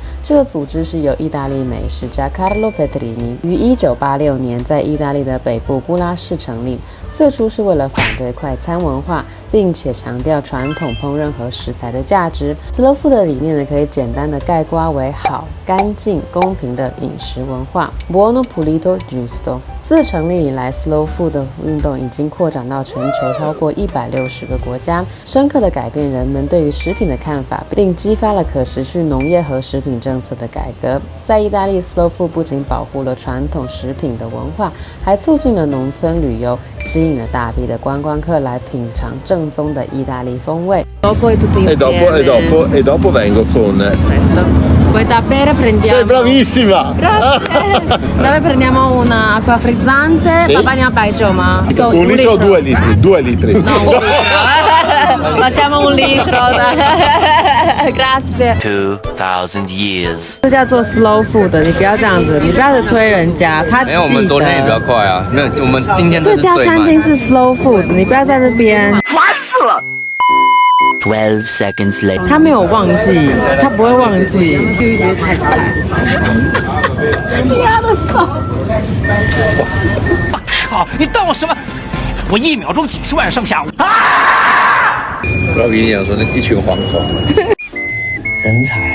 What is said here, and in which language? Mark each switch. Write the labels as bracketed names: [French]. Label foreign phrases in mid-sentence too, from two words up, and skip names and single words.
[Chinese] 这个组织是由意大利美食家 Carlo Petrini 于1986年在意大利的北部布拉市成立。最初是为了反对快餐文化，并且强调传统烹饪和食材的价值。Slow Food 的理念呢，可以简单的概括为好、干净、公平的饮食文化 [Italian] （Buono, pulito, giusto）。 [Chinese] 自成立以来 ，Slow Food 的运动已经扩展到全球超过160个国家，深刻的改变人们对于食品的看法，并激发了可持续农业和食品政策的改革。在意大利 ，Slow Food 不仅保护了传统食品的文化，还促进了农村旅游，吸引了大批的观光客来品尝正宗的意大利风味。 [Italian] Dopo tutti E dopo vengo con. Perfetto. Vuoi da bere? Prendiamo. Sei bravissima! Dove prendiamo una acqua frizzante? Sì. Papà ne ha paio, ma. Un litro o 2 litri? 2 litri. No, un litro. Facciamo un litro. Grazie. [English] 2,000 years. [Chinese] 这叫做 slow food， 你不要这样子，你不要催人家。他没有，我们昨天也比较快啊。没有，我们今天这家是最慢。餐厅是 slow food， 你不要在那边。 [English] 12 seconds later. [Chinese] 他没有忘记，他不会忘记。就觉得太吵了。他的手。靠！你当我什么？我1秒钟几10万剩下。不要跟你讲说那一群蝗虫。人才啊！